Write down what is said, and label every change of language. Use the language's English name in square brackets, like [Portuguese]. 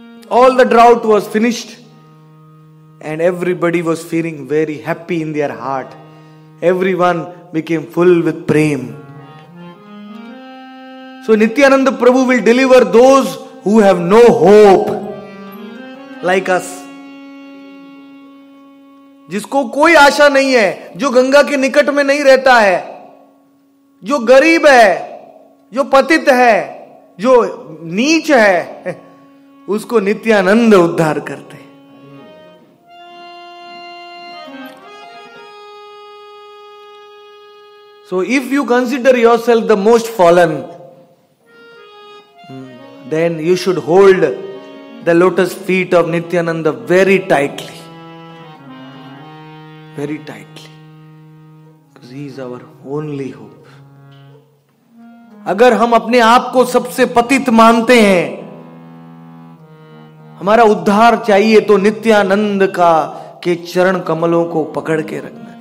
[English] All the drought was finished. And everybody was feeling very happy in their heart. Everyone became full with prem. So Nityananda Prabhu will deliver those who have no hope, like us. [Hindi] जिसको कोई आशा नहीं है, जो गंगा के निकट में नहीं रहता है, जो गरीब है, जो पतित है, जो नीच है, उसको नित्यानंद उद्धार करते हैं। [English] So if you consider yourself the most fallen, then you should hold the lotus feet of Nityananda very tightly. Very tightly. Because he is our only hope. [Hindi] अगर हम अपने आप को सबसे पतित मानते हैं, हमारा उद्धार चाहिए, तो नित्यानंद का के चरण कमलों को पकड़ के रखना।